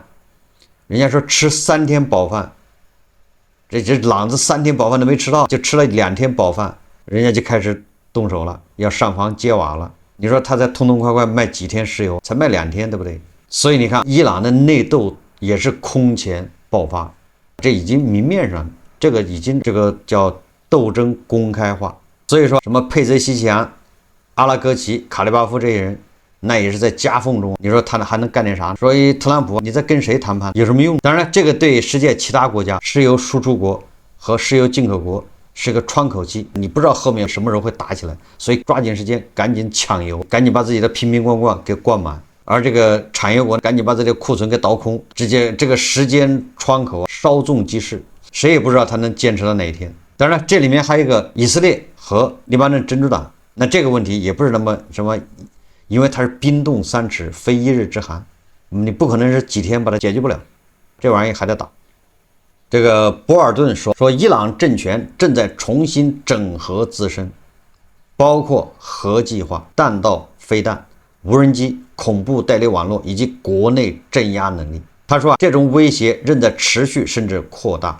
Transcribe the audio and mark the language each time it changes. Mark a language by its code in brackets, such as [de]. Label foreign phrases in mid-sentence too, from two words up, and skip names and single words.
[zh] 人家說吃3天飽飯，這朗子3天飽飯都沒吃到，就吃了2天飽飯，人家就開始動手了，要上房揭瓦了。你說他才痛痛快快賣幾天石油，才賣2天，对不对？所以你看，伊朗的內鬥也是空前爆發，這已經明面上，這個已經這個叫鬥爭公開化。所以說什麼佩泽西强、阿拉戈齐、卡利巴夫这些人，那也是在夾縫中。你說他還能幹點啥？所以特朗普你在跟誰談判有什麼用？當然，這個對世界其他國家石油輸出國和石油进口國是個窗口期，你不知道後面什麼時候會打起來，所以抓緊時間，趕緊搶油，趕緊把自己的瓶瓶罐罐給灌滿。而這個產油國趕緊把自己的庫存給倒空，直接這個時間窗口稍縱即逝，誰也不知道他能堅持到哪一天。當然，這裡面還有一個以色列和黎巴嫩真主黨，那這個問題也不是那麼什麼，因為它是冰凍3尺，非一日之寒，你不可能是幾天把它解決不了，這玩意還得打。這個博爾頓說，伊朗政權正在重新整合自身，包括核計劃、彈道飛彈、無人機、恐怖代理網絡以及國內鎮壓能力。他說這種威脅仍在持續甚至擴大。